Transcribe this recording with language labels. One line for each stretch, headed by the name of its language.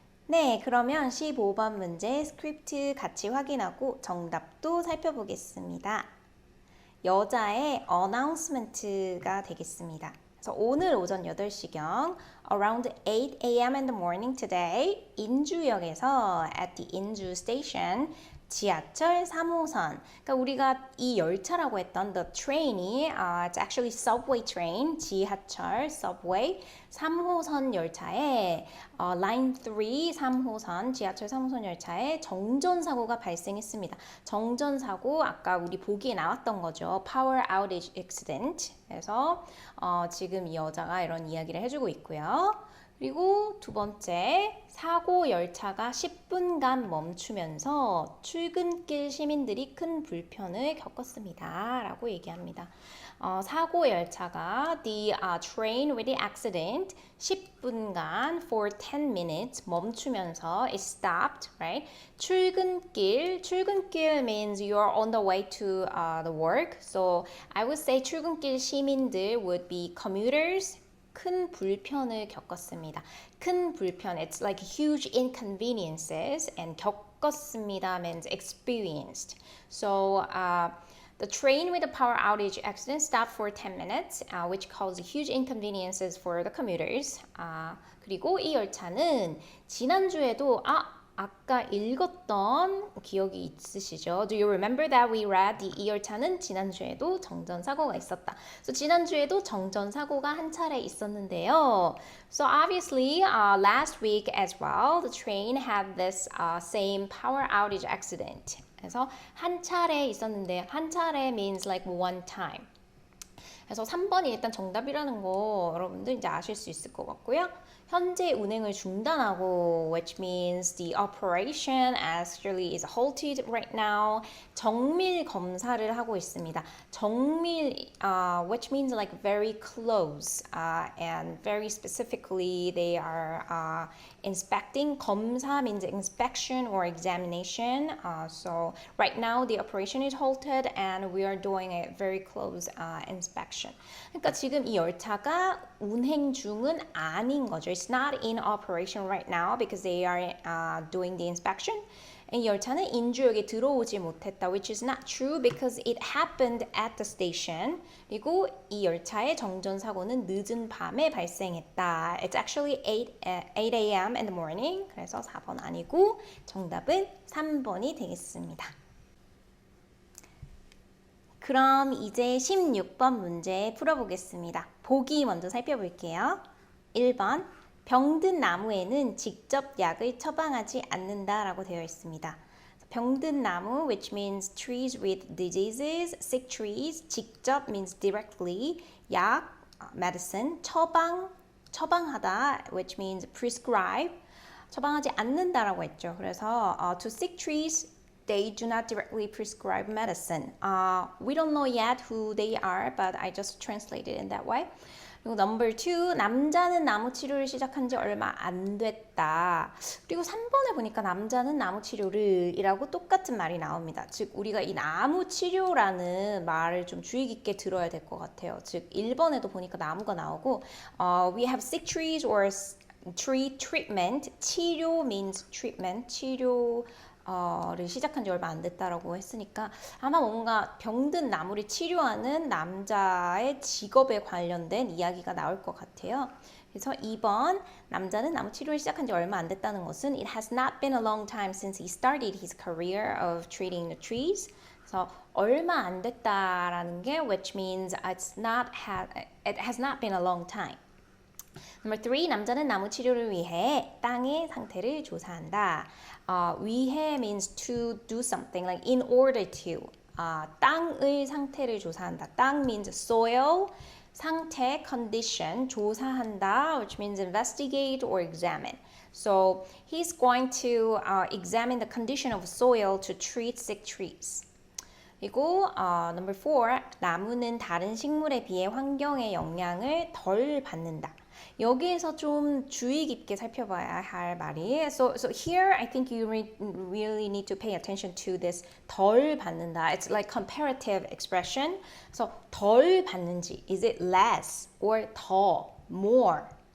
Korean: 네, 그러면 15번 문제 스크립트 같이 확인하고 정답도 살펴보겠습니다. 여자의 announcement가 되겠습니다. 그래서 오늘 오전 8시경
English: around 8 a.m. in the morning today
Korean: 인주역에서
English: at the 인주 station
Korean: 지하철 3호선. 그러니까 우리가 이 열차라고 했던
English: the train
Korean: 이
English: it's actually subway train,
Korean: 지하철 subway 3호선 열차에
English: line 3
Korean: 3호선 지하철 3호선 열차에 정전 사고가 발생했습니다. 정전 사고 아까 우리 보기에 나왔던 거죠.
English: power outage accident.
Korean: 그래서 지금 이 여자가 이런 이야기를 해주고 있고요. 그리고 두 번째, 사고 열차가 10분간 멈추면서 출근길 시민들이 큰 불편을 겪었습니다. 라고 얘기합니다. 사고 열차가
English: the train with the accident
Korean: 10분간
English: for 10 minutes
Korean: 멈추면서
English: it stopped, right? 출근길 means you're on the way to the work. So I would say 출근길 시민들 would be commuters.
Korean: 큰 불편을 겪었습니다.
English: 큰 불편, it's like huge inconveniences, and 겪었습니다 means experienced. So the train with the power outage accident stopped for 10 minutes, which caused huge inconveniences for the commuters.
Korean: 그리고 이 열차는 지난주에도 아까 읽었던 기억이 있으시죠?
English: Do you remember that we read
Korean: 이 열차는 지난주에도 정전 사고가 있었다. So 지난주에도 정전 사고가 한 차례 있었는데요.
English: So obviously last week as well, the train had this same power outage accident.
Korean: 그래서 한 차례 있었는데 한 차례
English: means like one time.
Korean: 그래서 3번이 일단 정답이라는 거 여러분들 이제 아실 수 있을 것 같고요. 현재 운행을 중단하고
English: which means the operation actually is halted right now.
Korean: 정밀 검사를 하고 있습니다.
English: 정밀 which means like very close and very specifically they are inspecting. 검사 means inspection or examination. So right now the operation is halted and we are doing a very close inspection.
Korean: 그러니까 지금 이 열차가 운행 중은 아닌 거죠.
English: It's not in operation right now because they are doing the inspection.
Korean: 이 열차는 인주역에 들어오지 못했다,
English: which is not true because it happened at the station.
Korean: 그리고 이 열차의 정전 사고는 늦은 밤에 발생했다.
English: It's actually 8 a.m. in the morning.
Korean: 그래서 4번 아니고 정답은 3번이 되겠습니다. 그럼 이제 16번 문제 풀어보겠습니다. 보기 먼저 살펴볼게요. 1번, 병든 나무에는 직접 약을 처방하지 않는다라고 되어 있습니다.
English: 병든 나무, which means trees with diseases, sick trees. 직접 means directly. 약, medicine. 처방하다, which means prescribe.
Korean: 처방하지 않는다라고 했죠. 그래서
English: to sick trees, they do not directly prescribe medicine. We don't know yet who they are, but I just translated in that way.
Korean: 그리고
English: number 2,
Korean: 남자는 나무 치료를 시작한 지 얼마 안 됐다. 그리고 3번에 보니까 남자는 나무 치료를 이라고 똑같은 말이 나옵니다. 즉 우리가 이 나무 치료라는 말을 좀 주의 깊게 들어야 될 것 같아요. 즉 1번에도 보니까 나무가 나오고
English: we have sick trees or tree treatment. 치료 means treatment. 치료
Korean: 를 시작한 지 얼마 안 됐다라고 했으니까 아마 뭔가 병든 나무를 치료하는 남자의 직업에 관련된 이야기가 나올 것 같아요. 그래서 2번 남자는 나무 치료를 시작한 지 얼마 안 됐다는 것은
English: It has not been a long time since he started his career of treating the trees.
Korean: 그래서 얼마 안 됐다라는 게
English: which means it has not been a long time. Number 3,
Korean: 남자는 나무 치료를 위해 땅의 상태를 조사한다.
English: 위해 means to do something, like in order to.
Korean: 땅의 상태를 조사한다.
English: 땅 means soil, 상태, condition, 조사한다, which means investigate or examine. So he's going to examine the condition of soil to treat sick trees.
Korean: 그리고
English: number 4,
Korean: 나무는 다른 식물에 비해 환경의 영향을 덜 받는다. 여기에서 좀 주의 깊게 살펴봐야 할 말이
English: so here I think you really need to pay attention to this
Korean: 덜 받는다.
English: It's like comparative expression. So
Korean: 덜 받는지
English: is it less or 더 more?